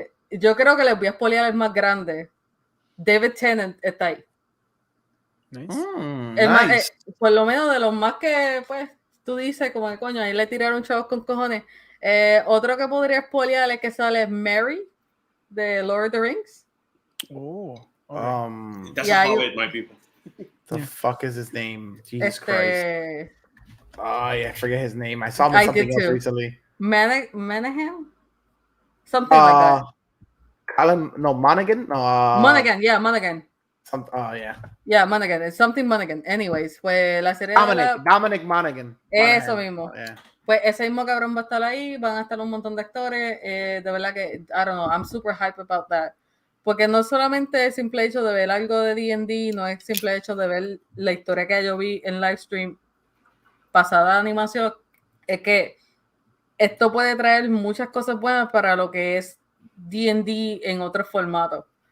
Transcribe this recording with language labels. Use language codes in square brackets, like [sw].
[es] Yo creo que les voy a spoilear el más grande. David Tennant está ahí. [en] Nice. [es] Por lo menos de los más que, pues, tú dices, como que coño, ahí le tiraron chavos con cojones. Otro que podría spoilear es que sale Mary de Lord of the Rings. [en] That's a Hobbit, my people. The fuck is his name? Jesus Christ. Oh, yeah, I forget his name. I saw him in something else recently. Manahan? Something like that. Monaghan? Monaghan, yeah, Monaghan. Yeah. Yeah, Monaghan. It's something Monaghan. [es] Anyways, pues la serie [en] Dominic Monaghan. [es] Eso mismo. Yeah. Pues ese mismo cabrón va a estar ahí, van a estar un montón de actores. De verdad que, [en] I don't know, I'm super hyped about that. [es] Porque no solamente el simple hecho de ver algo de D&D, no es el simple hecho de ver la historia que yo vi en live stream pasada de animación, es que esto puede traer muchas cosas buenas para lo que es D&D en otros formatos.